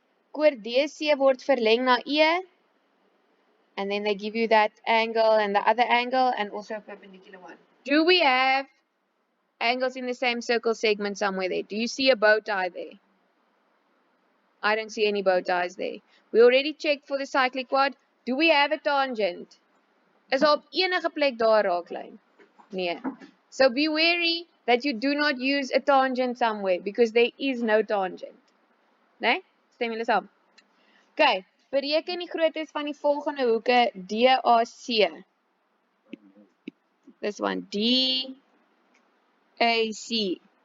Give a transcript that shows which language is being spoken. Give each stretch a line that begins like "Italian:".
English: Chord DC
Afrikaans: word verleng na E,
English: and then they give you that angle and the other angle and also a perpendicular one. Do we have angles in the same circle segment somewhere there? Do you see a bow tie there? I don't see any bow ties there. We already checked for the cyclic quad. Do we have a tangent?
Afrikaans: Is op enige plek daar 'n raaklyn? Nee.
English: So be wary that you do not use a tangent somewhere because there is no tangent.
Afrikaans: Nee? Stem julle saam? Okay. Bereken die groottes van die volgende hoeke DAC.
English: This one DAC.